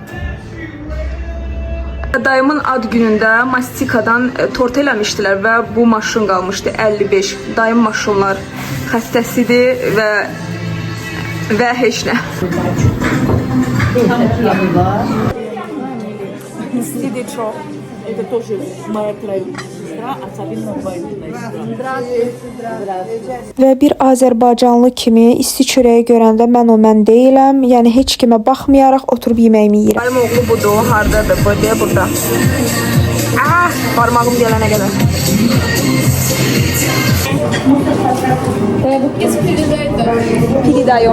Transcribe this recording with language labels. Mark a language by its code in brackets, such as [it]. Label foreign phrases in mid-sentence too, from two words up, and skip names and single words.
[az] Dayımın ad günündə mastikadan tort eləmişdilər və bu maşın qalmışdı 55. Dayım maşınlar xəstəsidir və heç nə. İstidir çox. [ru] Это тоже моя троюродная сестра, а Сабина двоюродная сестра. [az] Və bir Azərbaycanlı kimi isti çörəyi görəndə mən deyiləm. Yəni heç kimə baxmayaraq oturub yeməyimi yeyirəm. Dayım oğlu budur, hardadır bu deyə burada. Parmağım gələnə qədər. Pigi dayım.